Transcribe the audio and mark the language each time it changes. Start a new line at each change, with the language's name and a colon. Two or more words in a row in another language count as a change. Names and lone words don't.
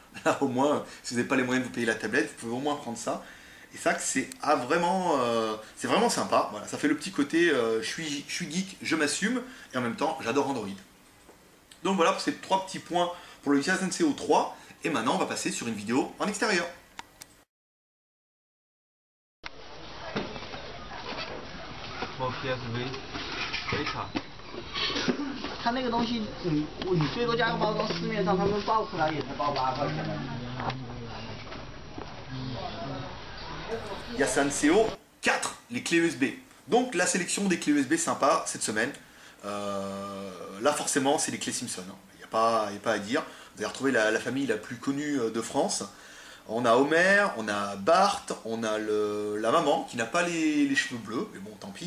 French: Là, au moins, si vous n'avez pas les moyens de vous payer la tablette, vous pouvez au moins prendre ça. Et ça, c'est vraiment sympa. Voilà, ça fait le petit côté je suis geek, je m'assume, et en même temps, j'adore Android. Donc voilà pour ces 3 petits points pour le Yasan CO 3. Et maintenant, on va passer sur une vidéo en extérieur.
Chinese: 非常。它那个东西，你最多加个包装，市面上他们报出来也才报8块钱的。
French: Yasan CO 4, les clés USB. Donc la sélection des clés USB sympa cette semaine. Là forcément c'est les clés Simpson. Il n'y a pas à dire. Vous allez retrouver la famille la plus connue de France. On a Homer, on a Bart, on a la maman qui n'a pas les cheveux bleus, mais bon tant pis.